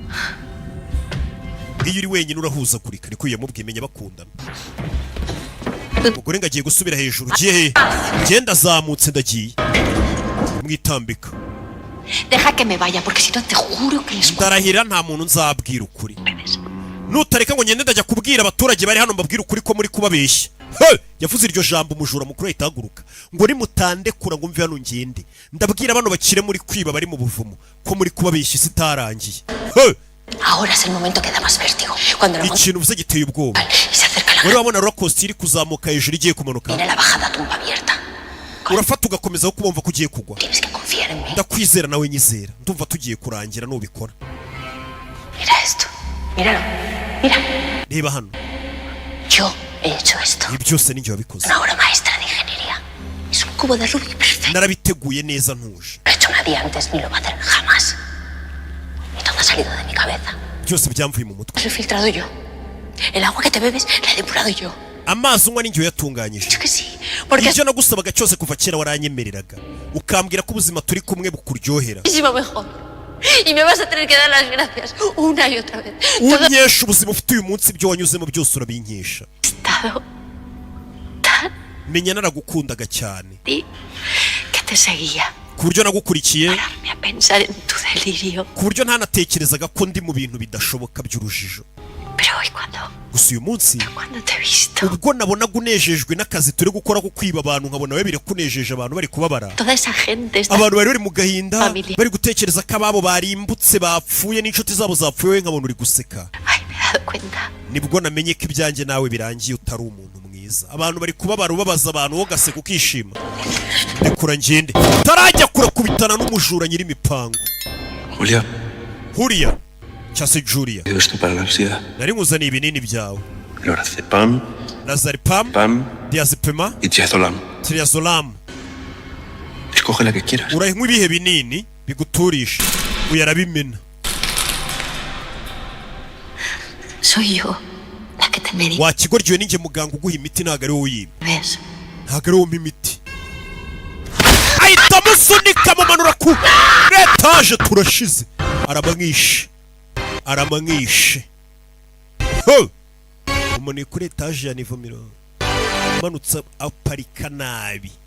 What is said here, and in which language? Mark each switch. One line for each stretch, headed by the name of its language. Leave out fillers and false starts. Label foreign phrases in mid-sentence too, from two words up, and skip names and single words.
Kinyarwanda: iyo uri wenyine urahuzagurika ariko iyo mubwimenya bakundana umugore ngo agiye gusubira hejuru ugiye he ngenda azamutse ndagiye mwitambika ndarahira nta muntu nzabwira ukuri nutareka ngo ngende ndajya kubwira abaturage bari hano mbabwira ukuri ko muri kubabeshya yavuze iryo jambo umujura mukuru ahita ahaguruka ngo nimutandekura ngo mve hano ngende ndabwira bano bakire muri kwiba bari mu buvumo ko muri kubabeshya isi itarangiye
Spanish: Ahora es el momento que da más vértigo. Cuando la
Kinyarwanda: ikintu uvuze giteye ubwoba wari wabona
English: roller coaster
Kinyarwanda: iri kuzamuka hejuru igiye kumanuka
Spanish: viene la bajada tumba abierta.
Kinyarwanda: urafata ugakomeza aho kubumva ko ugiye kugwa ndakwizera nawe nyizera ndumva tugiye kurangira nubikora
Spanish: Mira esto. Míralo. Mira.
Kinyarwanda: reba hano
Spanish: Yo he hecho esto.
Kinyarwanda: ibi byose ninjye wabikoze
Spanish: Una obra maestra de ingeniería. Es un cubo de Rubik perfecto.
Kinyarwanda: narabiteguye neza ntuje
Spanish: Lo he hecho nadie antes ni lo va a hacer jamás. Y todo ha salido de mi cabeza.
Kinyarwanda: byose byamvuye mu mutwe
Spanish: Lo he filtrado yo. El agua que te bebes la he depurado yo.
Kinyarwanda: amazi unywa ninjye uyatunganyije ibyo nagusabaga cyose kuva kera waranyemereraga ukambwira ko ubuzima turi kumwe bukuryohera
Spanish: Muchísimo mejor. Y me vas a tener que dar las gracias una y otra vez.
Kinyarwanda: unyesha ubuzima ufite uyu munsi ibyo wanyuzemo byose urabinkesha menya naragukundaga cyane
Spanish: Que te seguía.
Kinyarwanda: ku buryo nagukurikiye
Spanish: A pensar en tu delirio.
Kinyarwanda: ku buryo ntanatekerezaga ko ndi mu bintu bidashoboka by'urujijo
Spanish: Pero hoy cuando
Kinyarwanda: gusa uyu munsi
Spanish: te he visto.
Kinyarwanda: ubwo nabonaga unejejwe n'akazi turi gukora ko kwiba abantu nkabona we birakunejeje abantu bari kubabara
Spanish: Toda esa gente está...
Kinyarwanda: abantu bari mu gahinda
Spanish: Familia.
Kinyarwanda: bari gutekereza ko ababo barimbutse bapfuye n'inshuti zabo zapfuye we nkabona uri guseka
Spanish: Me he dado cuenta.
Kinyarwanda: nibwo namenye ko ibyanjye nawe birangiye utari umuntu mwiza abantu bari kubabara ubabaza abantu wowe ugaseka ukishima ndekura ngende utarajya kurakubitana n'umujura nyiri imipango Julia. Julia cyangwa se Julia
Spanish: Pido esto para la ansiedad.
Kinyarwanda: nari nkuzaniye ibinini byawe
Spanish: Lorazepam,
Kinyarwanda: Lorazepam, Diazepam
Spanish: y Triazolam.
Kinyarwanda: Triazolam
Spanish: Escoge la que quieras.
Kinyarwanda: urayinywa ibihe binini biguturisha uyarabimena
Spanish: Soy yo la que te medica.
Kinyarwanda: wakigoryiwe ninjye muganga uguha imiti ntabwo ari wowe uyimpa
Spanish: ¿Ves?
Kinyarwanda: ntabwo ari wowe umpa imiti ahita amusunika amumanura ku etaje turashize aramwishe aramwishe umuntu kuri etaje ya nivo 10 manutse aparika nabi